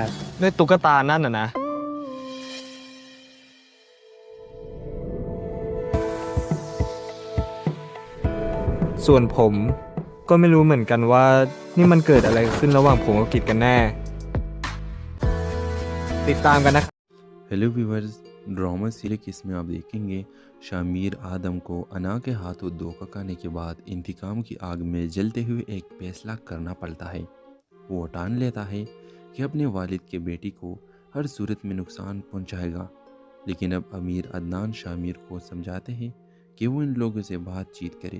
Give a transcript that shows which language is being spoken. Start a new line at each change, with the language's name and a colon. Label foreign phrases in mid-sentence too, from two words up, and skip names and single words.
Thai: ด้วยตุ๊กตานั่นน่ะนะ ส่วนผมก็ไม่รู้เหมือนกันว่านี่มันเกิดอะไรขึ้นระหว่างผมกับกิจกันแน่ ติดตามกันนะครับ
English: hello viewers drama series
Hindi: इसमें आप देखेंगे शामिर आदम को अना के हाथों धोखा खाने के बाद इंतकाम की आग में जलते हुए एक फैसला करना पड़ता है। वो ठान लेता है कि अपने वालिद के बेटी को हर सूरत में नुकसान पहुंचाएगा, लेकिन अब अमीर अदनान शामिर को समझाते हैं कि वो इन लोगों से बातचीत करे।